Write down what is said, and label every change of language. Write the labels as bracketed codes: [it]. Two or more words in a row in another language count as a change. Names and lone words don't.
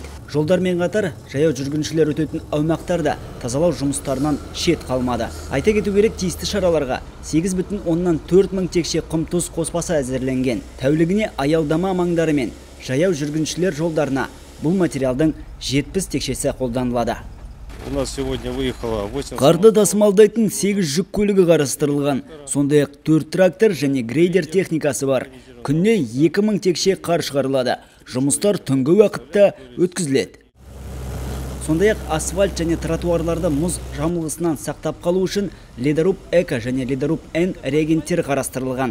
[kk] Жолдармен қатар жаяу жүргіншілер өтетін аумақтарда тазалау жұмыстарынан шет қалмады. Айта кету керек, тиісті шараларға 8,4 мың текше құм тұз қоспасы әзірленген. Тәулігіне аялдама маңдары мен жаяу жүргіншілер жолдарына бұл материалдың 70 текшесі қолданылады. [ru] У нас сегодня выехало 8... [kk] Қарды тасымалдайтын 8 жүк көлігі қарастырылған. Сондай-ақ 4 трактор және грейдер техникасы бар. Күнне 2000 текше қар шығарылады. Жұмыстар түнгі уақытта өткізіледі. Сондай-ақ асфальт және тротуарларды мұз жамылғысынан сақтап қалу үшін Ледоруб Эко және Ледоруб Н реагенттері қарастырылған.